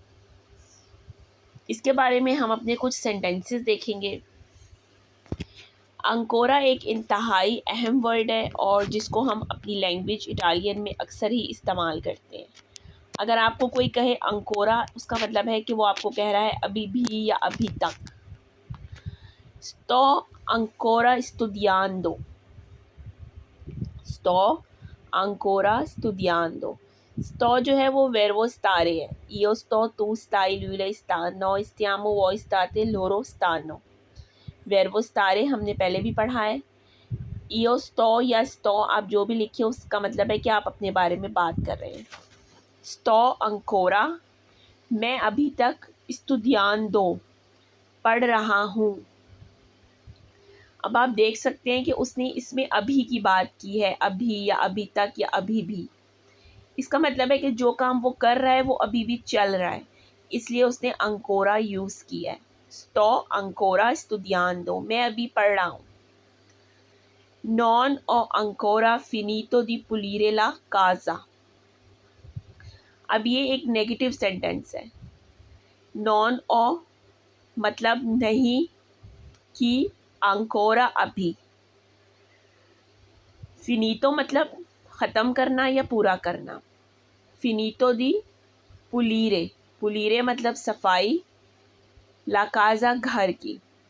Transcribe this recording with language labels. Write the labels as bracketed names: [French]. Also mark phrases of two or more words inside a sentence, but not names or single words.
[Hindi] इसके बारे में हम अपने कुछ सेंटेंसेस देखेंगे। अंकोरा एक इंतहाई अहम वर्ड है और जिसको हम अपनी लैंग्वेज इटालियन में अक्सर ही इस्तेमाल करते हैं। अगर आपको कोई कहे अंकोरा, उसका मतलब है कि वो आपको कह रहा है अभी भी या अभी तक। [Italian] sto ancora studiando। sto ancora studiando। [Hindi] sto जो है वो [Italian] verbo stare [Hindi] है। [Italian] io sto, tu stai, lui lei sta, noi stiamo, voi state, loro stanno। verbo stare [Hindi] हमने पहले भी पढ़ा है। [Italian] io sto [Hindi] या sto आप जो भी लिखे उसका मतलब है कि आप अपने बारे में बात कर रहे हैं। [Italian] sto ancora [Hindi] मैं अभी तक studiando पढ़ रहा हूँ। अब आप देख सकते हैं कि उसने इसमें अभी की बात की है, अभी या अभी तक या अभी भी। इसका मतलब है कि जो काम वो कर रहा है वो अभी भी चल रहा है, इसलिए उसने अंकोरा यूज़ किया है। [Italian] sto ancora studiando [Hindi] मैं अभी पढ़ रहा हूँ। [Italian] non ho ancora finito di pulire la casa। [Hindi] अब ये एक नेगेटिव सेंटेंस है। [Italian] non ho [Hindi] मतलब नहीं, कि अंकोरा अभी। फिनीतो मतलब ख़त्म करना या पूरा करना। [Italian] finito di pulire, [Hindi] पुलीरे मतलब सफाई, [Italian] la casa [Hindi] घर की।